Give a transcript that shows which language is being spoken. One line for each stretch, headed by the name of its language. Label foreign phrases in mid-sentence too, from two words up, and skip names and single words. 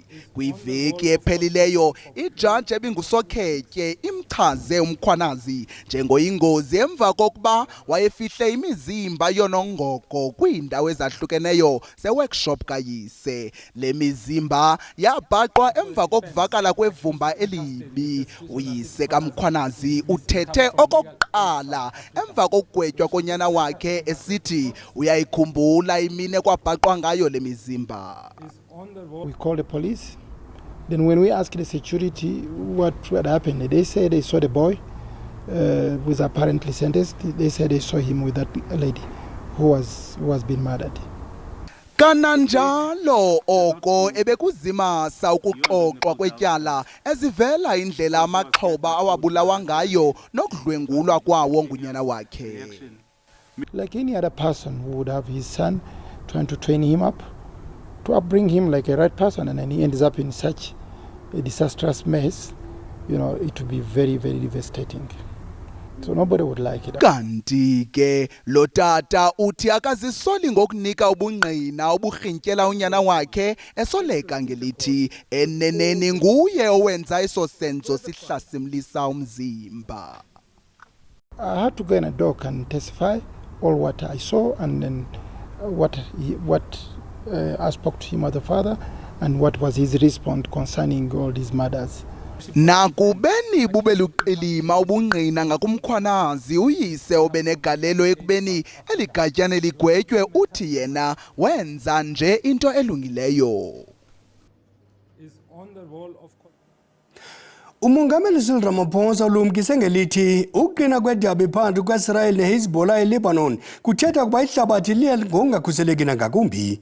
Xhosa: Kwiveki ephelileyo ijaji ebingusokhetje imchaze uMkhwanazi njengoyingozi emva kokuba wayefihle imizimba yonongoko kwiindawo ezahlukeneyo ze-workshop kayise. Le mizimba yabhaqwa emva kokuvakala kwevumba elibi. Uyise kaMkhwanazi uthethe okokuqala emva kokugwetywa konyana wakhe esithi uyayikhumbula imini ekwabhaqwa ngayo le mizimba.
English: We called the police. Then when we asked the security what had happened, they said they saw the boy was apparently sentenced. They said they saw him with that lady who was being murdered.
Xhosa: Kananjalo oko ebekuzimasa ukuxoxwa kwetyala ezivela indlela amaxhoba awabulawa ngayo nokudlwengulwa kwawo ngunyana wakhe.
English: Like any other person who would have his son, trying to train him up, to upbring him like a right person, and then he ends up in such a disastrous mess, it would be very, very devastating. So nobody would like it.
Xhosa: Kanti ke lo tata uthi akazisoli ngokunika ubungqina oburhintyela unyana wakhe esoleka ngelithi eneneni nguye owenza eso senzo sihlasimlisa umzimba.
English: I had to go in a dock and testify all what I saw and then what I spoke to him as a father and what was his response concerning all these murders.
Xhosa: Nakubeni bube luqilima ubungqina ngakuMkhwanazi uyise obenegalelo ekubeni eligatyana ligwetywe uthi yena wenza nje into elungileyo. Umongameli Cyril Ramaphosa ulumkise ngelithi ukuqina kwedabi phakathi kweIsrael neHezbollah eLebanon kuthetha ukuba ihlabathi liye ngokungakhuseleki nangakumbi.